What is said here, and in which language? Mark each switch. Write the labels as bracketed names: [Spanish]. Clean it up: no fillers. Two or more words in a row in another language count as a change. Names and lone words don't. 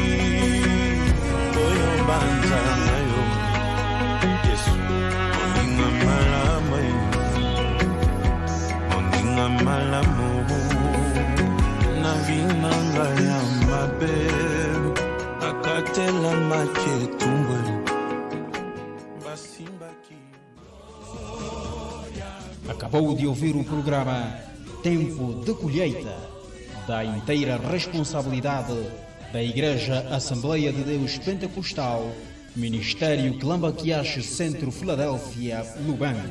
[Lingala] oyo banza nayo Yesu oninga malamu na vinanga ya mabe akatela maketumbwe [Portuguese] Acabou de ouvir o programa Tempo de Colheita, da inteira responsabilidade da Igreja Assembleia de Deus Pentecostal, Ministério Clambaquiache Centro Filadélfia, Lubango.